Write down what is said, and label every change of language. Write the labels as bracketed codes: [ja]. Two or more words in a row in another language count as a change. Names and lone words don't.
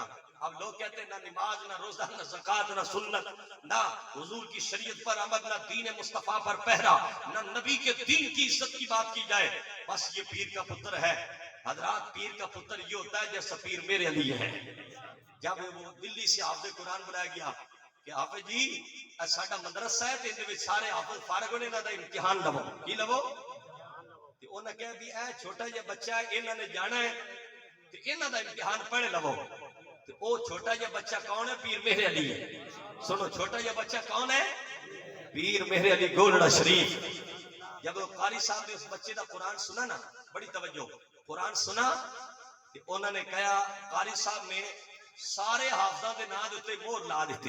[ur] اب لوگ کہتے ہیں نہ نماز نہ روزہ نہ زکوٰۃ نہ سنت، نہ حضور کی شریعت پر عمل، نہ دین مصطفیٰ پر پہرا، نہ نبی کے دین کی عزت کی بات کی جائے، بس یہ پیر کا پتر ہے. حضرات پیر کا پتر یہ ہوتا ہے جیسا پیر میرے علی ہے. جب وہ دلی سے حافظ قرآن بلایا گیا کہ [pa] حافظ جی ساڈا مدرسہ ہے تے اندے وچ سارے حافظ فارغ ہونے دا امتحان لو، کی لو؟ تے انہاں کہا بھی اے چھوٹا جہا بچہ ہے، انہاں نے جانا ہے تے انہاں دا امتحان پڑھ لو. تے او چھوٹا جہا بچہ کون ہے؟ پیر میرے علی ہے. سنو چھوٹا جہا بچہ کون ہے؟ پیر میرے علی گولڑا شریف. جب وہ قاری صاحب نے اس بچے دا قرآن سنا نا، بڑی توجہ، قرآن سنا کہ انہوں نے کہا، قاری صاحب نے سارے حافظاں دے نام دے مہر لا دیتی.